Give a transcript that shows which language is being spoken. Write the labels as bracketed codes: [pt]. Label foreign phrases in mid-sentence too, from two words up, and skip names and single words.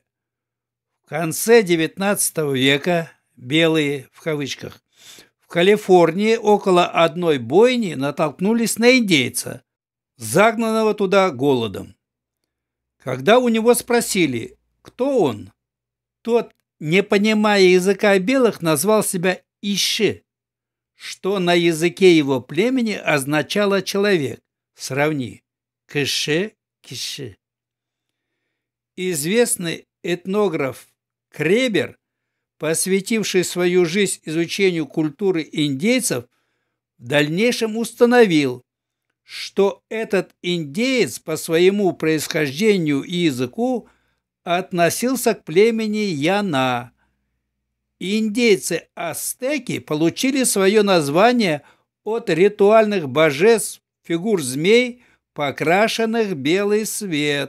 [ru] В конце XIX века «белые» в кавычках в Калифорнии около одной бойни натолкнулись на индейца, загнанного туда голодом. Когда у него спросили, кто он, тот, не понимая языка белых, назвал себя Иши, что на языке его племени означало «человек». Сравни. [ky] Кыше, киши. [ru] Известный этнограф Кребер, посвятивший свою жизнь изучению культуры индейцев, в дальнейшем установил, что этот индеец по своему происхождению и языку относился к племени Яна. Индейцы-ацтеки получили свое название от ритуальных божеств, фигур змей, покрашенных в белый свет.